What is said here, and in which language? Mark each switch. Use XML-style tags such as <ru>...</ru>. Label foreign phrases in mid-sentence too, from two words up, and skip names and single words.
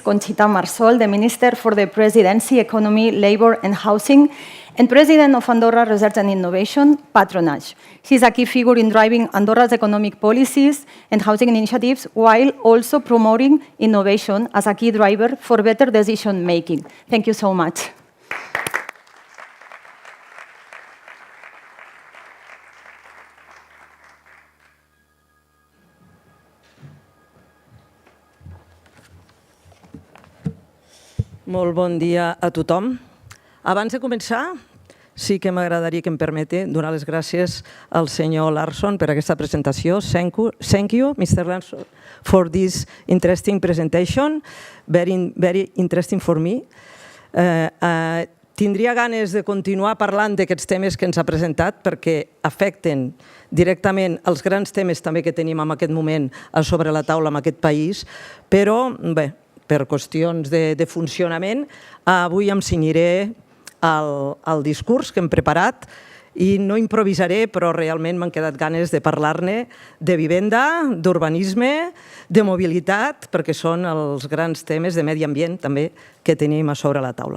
<en>Conchita Marsol, the Minister for the Presidency, Economy, Labor and Housing, and President of Andorra Research and Innovation, Patronage. She's a key figure in driving Andorra's economic policies and housing initiatives, while also promoting innovation as a key driver for better decision making. Thank you so much.</en> <ca>Molt bon dia a tothom. Abans de començar, sí que m'agradaria que em permeti donar les gràcies al senyor Larsson per aquesta presentació.</ca> <en>Thank you, Mr. Larsson, for this interesting presentation. Very interesting for me.</en> <ca>Tindria ganes de continuar parlant d'aquests temes que ens ha presentat perquè afecten directament els grans temes també que tenim en aquest moment sobre la taula en aquest país, però bé, per qüestions de funcionament, avui em cenyiré al discurs que hem preparat i no improvisaré, però realment m'han quedat ganes de parlar-ne de vivenda, d'urbanisme, de mobilitat, perquè són els grans temes de medi ambient també que tenim a sobre la taula.</ca>